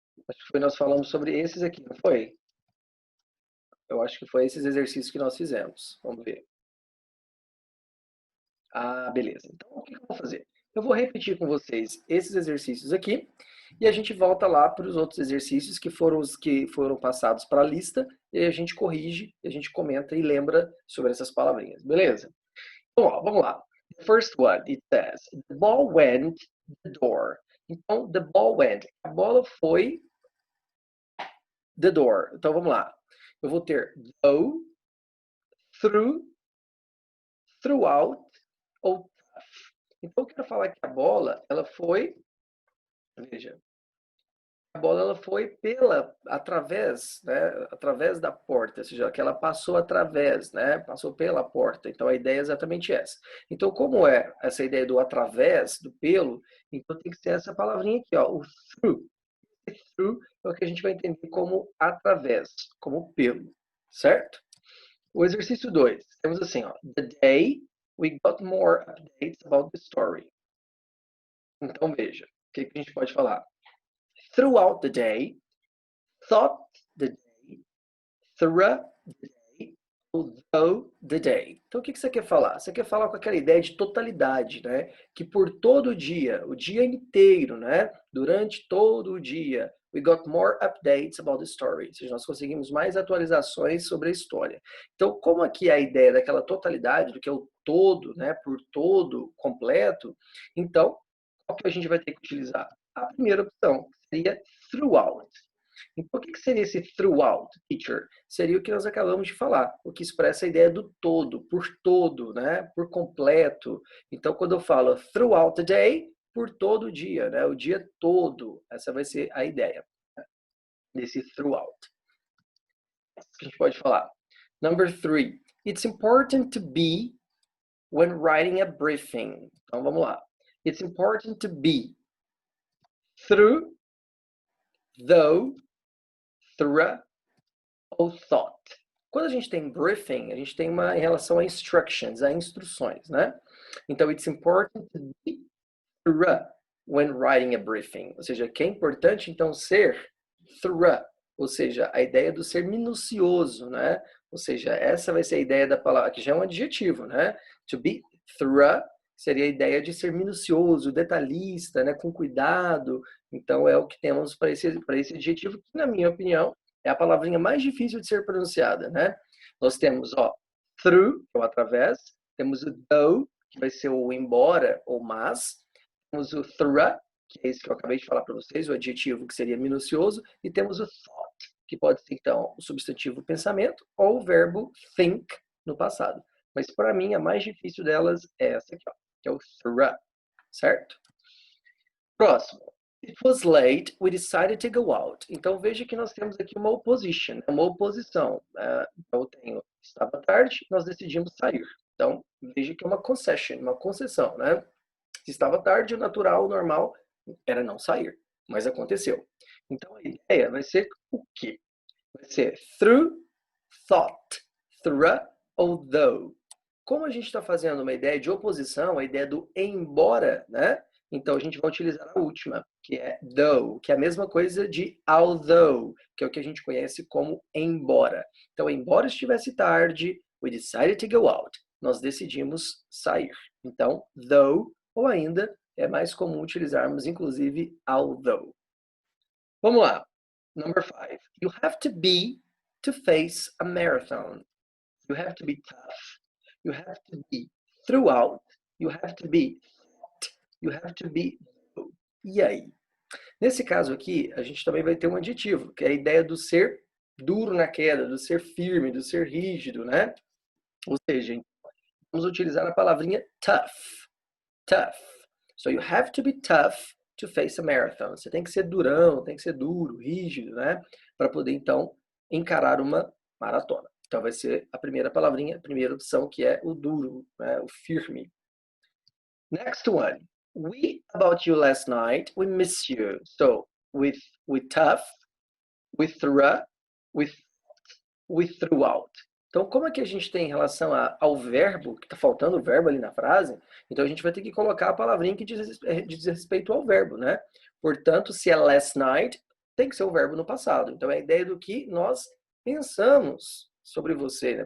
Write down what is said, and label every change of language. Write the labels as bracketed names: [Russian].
[Portuguese] Acho que foi, nós falamos sobre esses aqui, não foi? Eu acho que foi esses exercícios que nós fizemos. Vamos ver. Ah, beleza. Então, o que eu vou fazer? Eu vou repetir com vocês esses exercícios aqui e a gente volta lá para os outros exercícios que foram os que foram passados para a lista e a gente corrige, a gente comenta e lembra sobre essas palavrinhas, beleza? Então, ó, vamos lá. [English] The first one, it says, the ball went the door. [Portuguese] Então, [English] the ball went. [Portuguese] A bola foi [English] the door. [Portuguese] Então, vamos lá. Eu vou ter go, through, throughout ou tough. Então, eu quero falar que a bola, ela foi, veja, a bola ela foi através, né, através da porta, ou seja, que ela passou através, né, passou pela porta. Então a ideia é exatamente essa. Então como é essa ideia do através, do pelo, então tem que ser essa palavrinha aqui, ó, o through. Through é o que a gente vai entender como através, como pelo, certo? O exercício 2, temos assim, [English] ó, the day we got more updates about the story. [Portuguese] Então veja, o que a gente pode falar? [English] Throughout the day, thought the day, through the day, although the day. [Portuguese] Então, o que você quer falar? Você quer falar com aquela ideia de totalidade, né? Que por todo o dia inteiro, né? Durante todo o dia, [English] we got more updates about the story. [Portuguese] Ou seja, nós conseguimos mais atualizações sobre a história. Então, como aqui é a ideia daquela totalidade, do que é o todo, né? Por todo, completo, então, qual que a gente vai ter que utilizar? A primeira opção seria throughout. Então, o que seria esse throughout, teacher? Seria o que nós acabamos de falar, o que expressa a ideia do todo, né? Por completo. Então, quando eu falo [English] throughout the day, [Portuguese] por todo o dia, né? O dia todo. Essa vai ser a ideia desse throughout. Que a gente pode falar. Number 3. [English] It's important to be when writing a briefing. [Portuguese] Então, vamos lá. [English] It's important to be through, though, through ou thought. [Portuguese] Quando a gente tem briefing, a gente tem uma em relação a instructions, a instruções, né? [English] Então, it's important to be thorough when writing a briefing. [Portuguese] Ou seja, que é importante, então, ser thorough. Ou seja, a ideia do ser minucioso, né? Ou seja, essa vai ser a ideia da palavra, que já é um adjetivo, né? [English] To be thorough [Portuguese] seria a ideia de ser minucioso, detalhista, né? Com cuidado. Então, é o que temos para esse adjetivo, que, na minha opinião, é a palavrinha mais difícil de ser pronunciada, né? Nós temos, ó, through, que é o através, temos o though, que vai ser o embora ou mas, temos o through, que é esse que eu acabei de falar para vocês, o adjetivo que seria minucioso, e temos o thought, que pode ser, então, o substantivo pensamento ou o verbo think no passado. Mas, para mim, a mais difícil delas é essa aqui, ó, que é o through, certo? Próximo. [English] It was late, we decided to go out. [Portuguese] Então veja que nós temos aqui uma opposition, uma oposição. Então eu tenho estava tarde, nós decidimos sair. Então veja que é uma concession, uma concessão, né? Se estava tarde, o natural, o normal era não sair, mas aconteceu. Então a ideia vai ser o quê? Vai ser through, thought, through ou though. Como a gente está fazendo uma ideia de oposição, a ideia do embora, né? Então a gente vai utilizar a última, que é though, que é a mesma coisa de although, que é o que a gente conhece como embora. Então, embora estivesse tarde, [English] we decided to go out. [Portuguese] Nós decidimos sair. Então, though, ou ainda, é mais comum utilizarmos, inclusive, although. Vamos lá. Number 5. [English] You have to be to face a marathon. You have to be tough. You have to be throughout. You have to be you have to be. [Portuguese] E aí? Nesse caso aqui, a gente também vai ter um adjetivo, que é a ideia do ser duro na queda, do ser firme, do ser rígido, né? Ou seja, vamos utilizar a palavrinha tough. Tough. [English] So you have to be tough to face a marathon. [Portuguese] Você tem que ser durão, tem que ser duro, rígido, né? Para poder, então, encarar uma maratona. Então vai ser a primeira palavrinha, a primeira opção, que é o duro, né? O firme. [English] Next one. We about you last night. We miss you. So with tough, with through, with throughout. [Portuguese] Então, como é que a gente tem em relação ao verbo, que está faltando o verbo ali na frase? Então, a gente vai ter que colocar a palavrinha que diz respeito ao verbo, né? Portanto, se é last night, tem que ser o verbo no passado. Então, é a ideia do que nós pensamos sobre você, né?